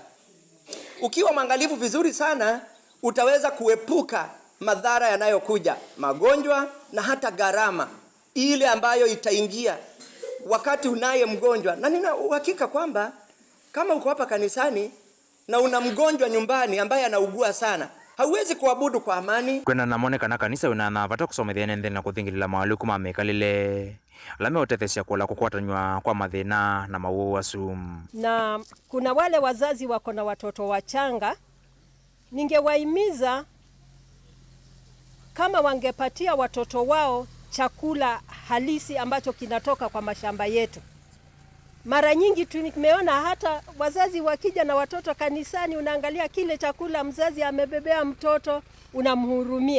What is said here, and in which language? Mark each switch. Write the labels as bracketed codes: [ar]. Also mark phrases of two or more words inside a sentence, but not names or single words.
[sw] Ukiwa mwangalifu vizuri sana, utaweza kuepuka madhara yanayokuja, magonjwa na hata gharama ile ambayo itaingia wakati unaye mgonjwa. Na nina uhakika kwamba kama uko hapa kanisani na una mgonjwa nyumbani ambaye anaugua sana, hauwezi kuabudu kwa amani. [kam] Kwena namonekana kanisa una vata kusomethia nende na kuthingilila mawaluku mamekalile lame utethesia kula kukwatanywa kwa mathina na mawuwa sumu. [sw] Na kuna wale wazazi wako na watoto wachanga, ningewahimiza kama wangepatia watoto wao chakula halisi ambacho kinatoka kwa mashamba yetu. Mara nyingi tumeona hata wazazi wakija na watoto kanisani, unaangalia kile chakula mzazi amebebea mtoto, unamhurumia.